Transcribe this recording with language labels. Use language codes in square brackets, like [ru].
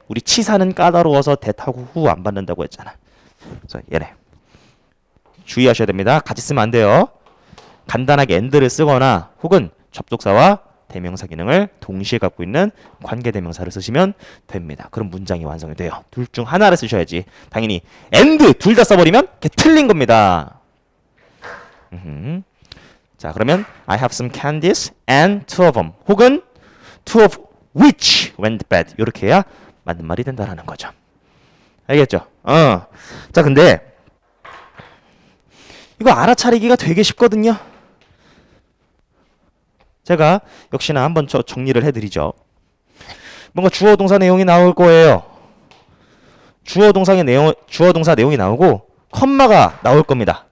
[ko] 우리 치사는 까다로워서 that하고 who 안 받는다고 했잖아. 그래서 얘네 주의하셔야 됩니다. 같이 쓰면 안 돼요. 간단하게 and를 쓰거나 혹은 접속사와 대명사 기능을 동시에 갖고 있는 관계 대명사를 쓰시면 됩니다. 그럼 문장이 완성이 돼요. 둘 중 하나를 쓰셔야지. 당연히 and 둘 다 써버리면 그게 틀린 겁니다. 자, 그러면 [en] I have some candies and 2 of them [ko] 혹은 [en] 2 of which went bad [ko] 이렇게 해야 맞는 말이 된다라는 거죠. 알겠죠? 자, 근데 이거 알아차리기가 되게 쉽거든요. 제가 역시나 한번 정리를 해드리죠. 뭔가 주어 동사 내용이 나올 거예요. 주어 동사 내용이 나오고 컴마가 나올 겁니다.